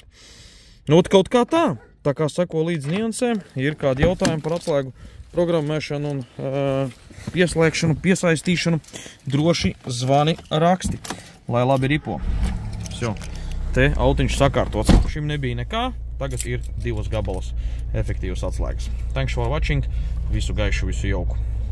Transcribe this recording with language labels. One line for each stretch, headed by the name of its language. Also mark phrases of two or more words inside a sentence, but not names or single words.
Latvian: Nu, kaut kā tā kā seko līdz niansēm, ir kādi jautājumi par atslēgu programmēšanu un pieslēgšanu, piesaistīšanu, droši zvani raksti, lai labi ripo. Vso. Te autiņš sakārtots. Šim nebija nekā. Tagad ir 2 gabalas efektīvas atslēgas.
English: Thanks for watching.
Latvian: Visu gaišu, visu jauku.